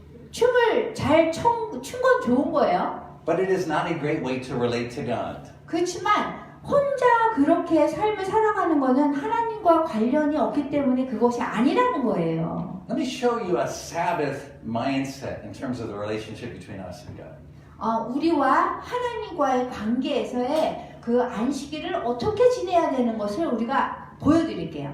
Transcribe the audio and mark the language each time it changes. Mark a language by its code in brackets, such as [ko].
[ko] 춤을 잘 춘 건 좋은 거예요. [en] But it is not a great way to relate to God. [ko] 그렇지만 혼자 그렇게 삶을 살아가는 거는 하나님과 관련이 없기 때문에 그것이 아니라는 거예요. [en] Let me show you a Sabbath mindset in terms of the relationship between us and God. [ko] 우리와 하나님과의 관계에서의 그 안식일을 어떻게 지내야 되는 것을 우리가 보여드릴게요.